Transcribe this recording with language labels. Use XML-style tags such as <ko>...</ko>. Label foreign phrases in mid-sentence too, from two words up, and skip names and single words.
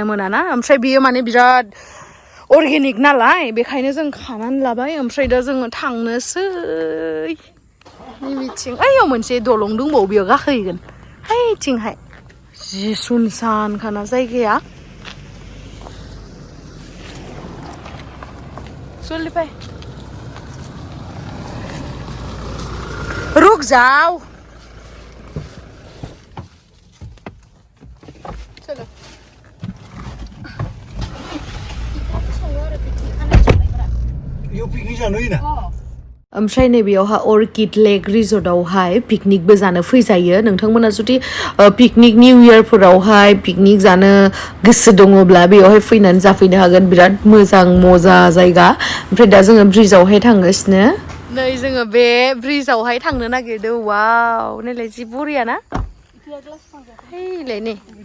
<brx>मोनाना ओमफ्राय बियो माने बिराद अर्गेनिक नालाय बेखायनो जों खानानै लाबाय ओमफ्राय दा जोङो थांनोसै नैबिथिं ओइयाव मोनसे दलं दंबावो बेयाव गाखोहैगोन हैथिंहाय जि सुनसानखाना जायगाया चलिफाय</brx> <hi>रुक जाओ चलो</hi> <brx>इयाव पिकनिक जानो होयोना ओमफ्राय नैबेयावहाय अर्किड लेक रिजर्टआवहाय पिकनिकबो जानो फैजायो नोंथांमोना जुदि पिकनिक निउ इयारफोरावहाय पिकनिक जानो गोसो दङब्ला बेयावहाय फैनानै जाफैनो हागोन बिराद मोजां मजा जायगा ओमफ्राय दा जोङो ब्रिजआवहाय थांगासिनो नै जोङो बे ब्रिजआवहाय थांनो नागिरदों वाव नायलाय जि बरिया ना हैलाय नै</brx>